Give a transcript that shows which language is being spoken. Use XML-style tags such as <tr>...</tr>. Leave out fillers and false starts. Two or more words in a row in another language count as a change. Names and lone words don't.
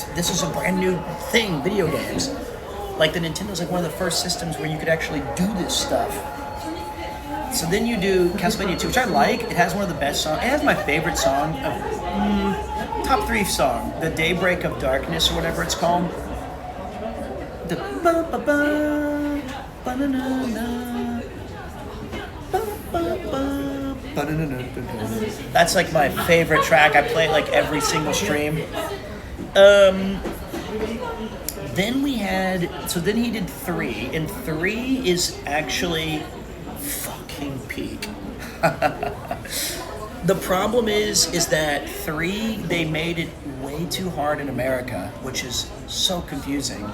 <en>This is a brand new thing, video games. Like the Nintendo's like one of the first systems where you could actually do this stuff. So then you do Castlevania 2, which I like. It has one of the best songs. It has my favorite song of top 3 song, the Daybreak of Darkness or whatever it's called. The ba ba ba ba na na na ba ba ba ba na na na. That's like my favorite track. I play it like every single stream. Then then he did 3, and 3 is actually fucking peak. The problem is that 3, they made it way too hard in America, which is so confusing.</en>